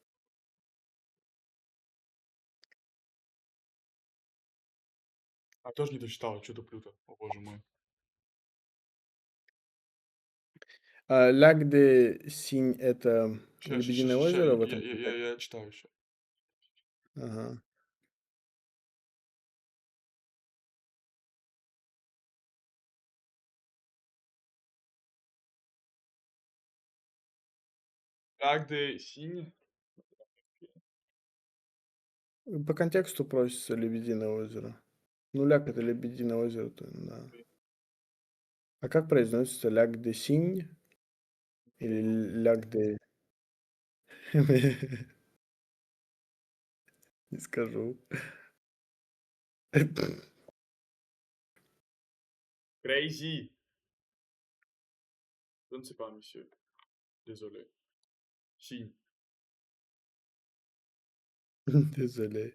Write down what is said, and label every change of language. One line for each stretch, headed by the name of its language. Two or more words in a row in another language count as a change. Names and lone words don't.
Russian: А тоже не дочитал, что туплю-то, о боже мой.
French: Lac de Cygne — это
Russian: Ща, ща, ща, Лебединое ща, ща, озеро в этом контексте? я читаю еще. Ага.
French: Lac de Синь?
Russian: По контексту просится Лебединое озеро. Ну, Ляг — это Лебединое озеро, то да. А как произносится
French: Lac de Cygne
Russian: или
French: Lac de...
Russian: Не скажу. Crazy.
French: Je ne sais pas, monsieur. Désolé. Синь. Désolé.